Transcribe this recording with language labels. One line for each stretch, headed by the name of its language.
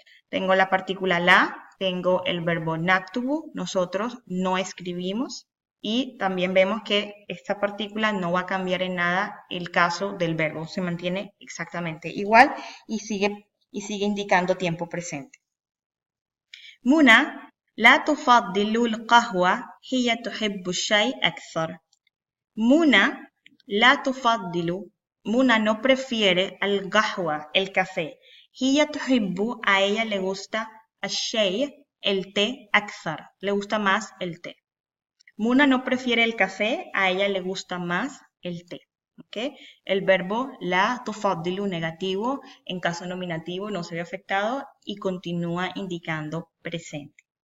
Spanish: Tengo la partícula la, tengo el verbo naktubu, nosotros no escribimos. Y también vemos que esta partícula no va a cambiar en nada el caso del verbo. Se mantiene exactamente igual y sigue indicando tiempo presente.
Arabic: Muna لا تفضل القهوة هي تحب الشاي أكثر. Muna لا تفضل.
Spanish: Muna no prefiere al qahwa, el café.
Arabic: هي تحب,
Spanish: a ella le gusta الشاي, el té, أكثر, le gusta más el té. Muna no prefiere el café, a ella le gusta más el té. ¿Okay? El verbo la tufaddilu negativo, en caso nominativo no se ve afectado y continúa indicando presente.